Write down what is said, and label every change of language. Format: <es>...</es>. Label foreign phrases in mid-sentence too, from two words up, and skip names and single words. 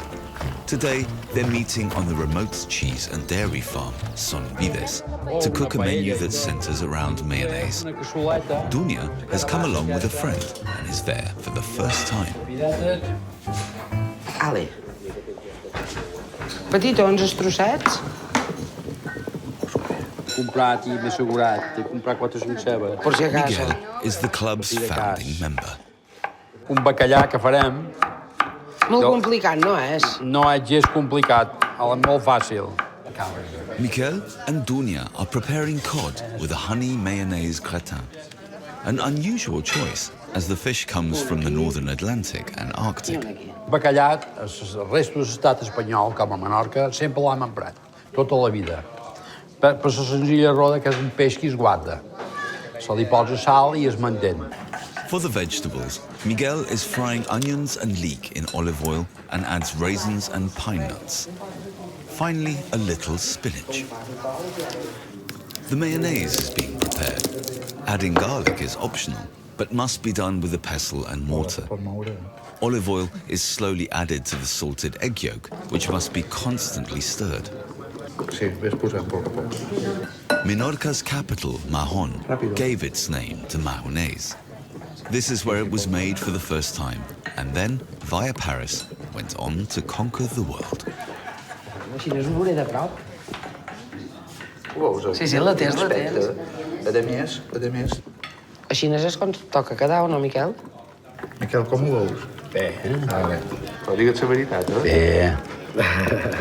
<en>Today, they're meeting on the remote cheese and dairy farm, Son Vives, to cook a menu that centers around mayonnaise. Dunia has come along with a friend and is there for the first time.</en> <ca>Ale. Petitons, els trossets. Comprat i m'he assegurat de comprar 4 o 5 cebes. Per si acaso.</ca> <en>Miguel is the club's founding member.</en> <ca>Un bacallà que farem... Molt complicat, no és? No és gens complicat, molt fàcil.</ca> <en>Mikel and Dunia are preparing cod with a honey mayonnaise gratin. An unusual choice, as the fish comes from the northern Atlantic and Arctic.</en> <ca>Bacallà, els restos de l'estat espanyol, com a Menorca, sempre l'hem emprat, tota la vida. Per la senzilla raó que és un peix que es guarda. Se li posa sal i es manté.</ca> <en>For the vegetables, Miguel is frying onions and leek in olive oil and adds raisins and pine nuts. Finally, a little spinach. The mayonnaise is being prepared. Adding garlic is optional, but must be done with a pestle and mortar. Olive oil is slowly added to the salted egg yolk, which must be constantly stirred. Minorca's capital, Mahon, gave its name to mayonnaise. This is where it was made for the first time, and then, via Paris, went on to conquer the world.</en> <ca>Així no és un veuré de prop. Sí, la tens. A més. Així no és com toca quedar, o no, Miquel? Miquel, com ho veus? Bé. Però digue't la veritat, eh? Bé.</ca>